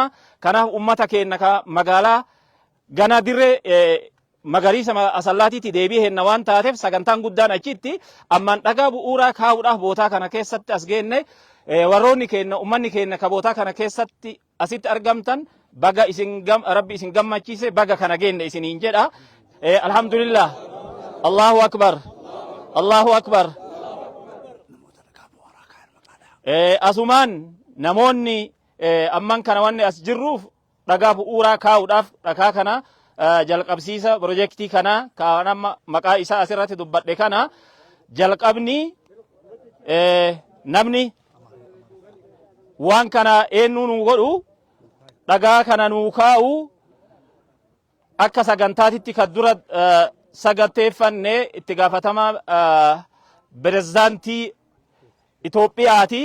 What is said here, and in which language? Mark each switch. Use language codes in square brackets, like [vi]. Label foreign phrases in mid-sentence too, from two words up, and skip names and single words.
[om] Kanaaf ummata keenya ka magaalaa gana dirree magariisa asallaatiitti deebi'ee henna waan taateef sagantaan guddaan achitti ammaan dhagaa bu'uuraa kaa'uudhaaf bootaa kana keessatti as geenne warroonni keenya ummanni keenya ka bootaa kana keessatti asitti argamtan baga isin rabbi isin gammachiise baga kana geenne isiniin jedha. [ar] الحمد لله. الله أكبر. الله أكبر. [om] Asumaan namoonni amman kana wanni as jirruuf dhagaa bu'uuraa kaa'uudhaaf dhagaa kana jalqabsiisa projektii kana kan amma maqaa isaa asirratti dubbadhe kana jalqabni namni waan kana eenyu nu godhu dhagaa kana nu kaa'u akka sagantaatitti kan dura saganteeffanne itti gaafatama pirezidaantii Itoophiyaati.